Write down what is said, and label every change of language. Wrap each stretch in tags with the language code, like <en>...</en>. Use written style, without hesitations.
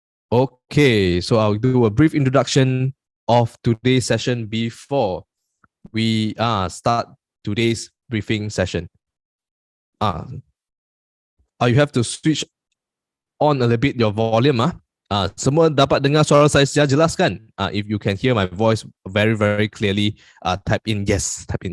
<en>Okay, so I'll do a brief introduction of today's session before we start today's briefing session. You have to switch on a little bit your volume.</en> <ms>Semua dapat dengar suara saya secara jelas kan?</ms> <en>If you can hear my voice very, very clearly, type in yes.</en>